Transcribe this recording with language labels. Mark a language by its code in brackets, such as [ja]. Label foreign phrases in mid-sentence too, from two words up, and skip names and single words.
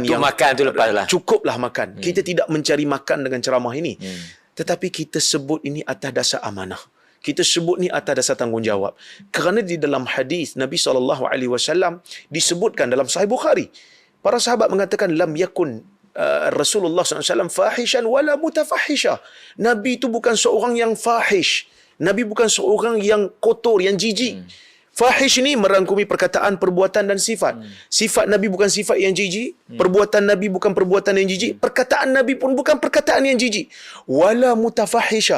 [ms] untuk yang makan tu lepas lah. Cukuplah makan. Kita tidak mencari makan dengan ceramah ini. Tetapi kita sebut ini atas dasar amanah. Kita sebut ni atas dasar tanggungjawab. Kerana di dalam hadis Nabi SAW disebutkan dalam Sahih Bukhari, para sahabat mengatakan [ar] لم يكن رسول الله ﷺ فاحشا ولا متفحشا. [ms] Nabi itu bukan seorang yang fahish. Nabi bukan seorang yang kotor, yang jijik. Fahish ni merangkumi perkataan, perbuatan dan sifat. Sifat Nabi bukan sifat yang jijik. Perbuatan Nabi bukan perbuatan yang jijik. Perkataan Nabi pun bukan perkataan yang jijik. [ar] ولا متفحشا.